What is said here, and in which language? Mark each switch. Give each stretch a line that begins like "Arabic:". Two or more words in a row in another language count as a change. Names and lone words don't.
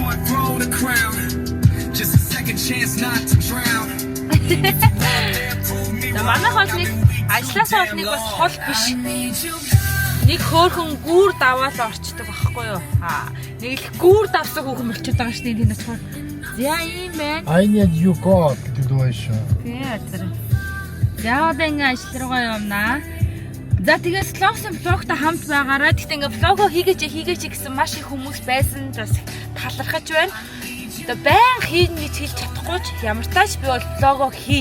Mongolian: Манайх бол нэг ажлаасаа бол нэг бас хол биш. Нэг хөөхөн гүүр даваад орчдөг байхгүй юу? Нэг л гүүр давсан хүүхэн болчиход байгаа шүү дээ энэ нөхөр. За ийм байна. I need you God гэдэг дуу шүү. Тэр. За одоо ингээ ажил руугаа явнаа. За тэгээд Slogson vlogтай хамт байгаараа. Тэгтээ ингээ влогоо хийгээч гэсэн маш их хүмүүс байсан. Бас талархаж байна. Одоо баян хийн гэж хэлж чадахгүй ч ямар тааш би бол влогоо хийн.